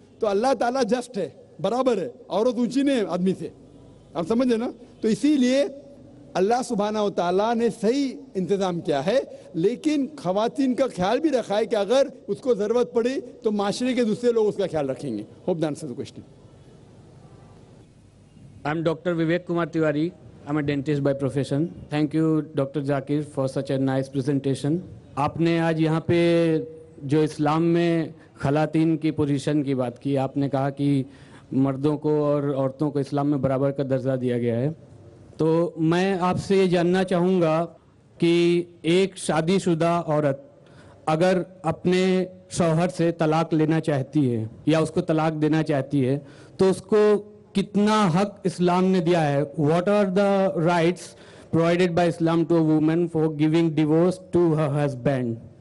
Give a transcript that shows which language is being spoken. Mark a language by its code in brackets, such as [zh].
[ur] تو اللہ تعالیٰ جسٹ ہے, برابر ہے. عورت اونچی نہیں ہے آدمی سے, آپ سمجھے نا. تو اسی لیے اللہ سبحانہ و تعالیٰ نے صحیح انتظام کیا ہے. لیکن خواتین کا خیال بھی رکھا ہے کہ اگر اس کو ضرورت پڑی تو معاشرے کے دوسرے لوگ اس کا خیال رکھیں گے. [en] Hope the answer the question. I'm Dr. Vivek Kumar Tiwari. I'm a dentist by profession. Thank you, Dr. Zakir, for such a nice presentation. [ur] آپ نے آج یہاں پہ جو اسلام میں خواتین کی پوزیشن کی بات کی, آپ نے کہا کہ مردوں کو اور عورتوں کو اسلام میں برابر کا درجہ دیا گیا ہے. تو میں آپ سے یہ جاننا چاہوں گا کہ ایک شادی شدہ عورت اگر اپنے شوہر سے طلاق لینا چاہتی ہے یا اس کو طلاق دینا چاہتی ہے تو اس کو کتنا حق اسلام نے دیا ہے؟ [en] What are the rights provided by Islam to a woman for giving divorce to her husband?